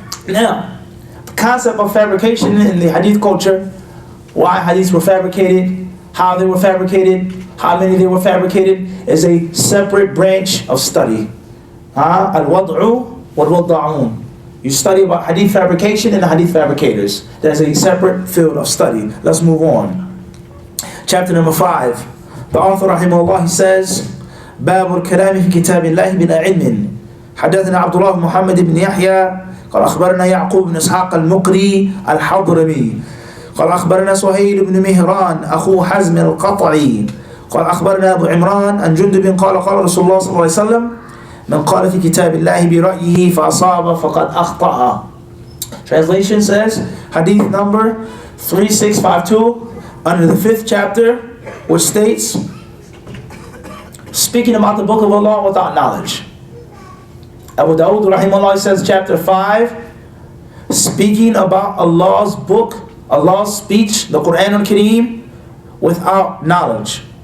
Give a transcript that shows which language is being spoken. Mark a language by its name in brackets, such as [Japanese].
[English] Now, the concept of fabrication in the hadith culture, why hadiths were fabricated, how they were fabricated, how many they were fabricated, is a separate branch of study. Al-wad'u wal-wadda'un. You study about hadith fabrication and the hadith fabricators. That's a separate field of study. Let's move on. Chapter number 5. The author rahimahullah, he says, [Arabic] باب الكلام في كتاب الله بلا علم. حدثنا عبد الله بن محمد بن يحيى قال أخبرنا يعقوب بن إسحاق المقري الحضرمي قال أخبرنا سهيل بن مهران أخو حزم القطعي قال أخبرنا أبو عمران عن جندب قال قال رسول الله صلى الله عليه وسلم من قال في كتاب الله برأيه فأصاب فقد أخطأ. [English] Translation says, hadith number 3652 under the 5th chapter, which states, speaking about the book of Allah without knowledge. Abu Dawud rahimahullah says, chapter 5, speaking about Allah's book, Allah's speech, the Quran al-Kareem, without knowledge.